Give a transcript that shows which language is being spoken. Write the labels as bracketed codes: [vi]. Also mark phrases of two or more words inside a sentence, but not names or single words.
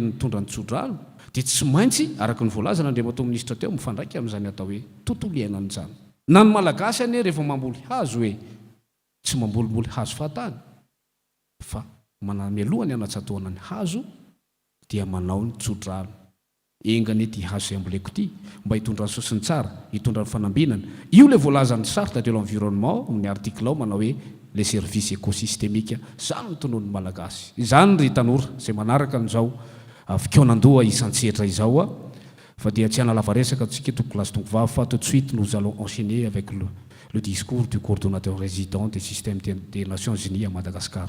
[mg] mitondra ny tsodrano dia tsy maintsy araka ny voalaza n'Andriamatoa minisitra teo mifandraika amin'izany atao hoe tontolo iainan'izany na ny malagasy anie rehefa mamboly hazo hoe tsy mambolimboly hazo fahatany fa manamialohany anatsatoana ny hazo dia manao ny tsodrano engany ety hazo izay amboleko ity mba hitondra ny sosiny tsara hitondra ny fanambinana io le voalazan'ny [fr] charte de l'environnement [mg] amin'ny article ao manao hoe [fr] les services écosystémiques [mg] zany notonon'ny malagasy izany ry tanora izay manaraka an'izao fikaonandoha isan-tsehatra izao fa dia tsy hanalava resaka tsika toko classe tongo vavy fa [fr] tout de suite nous allons enchaîner avec le discours du coordonnateur résident des systèmes des Nations Unies à Madagascar.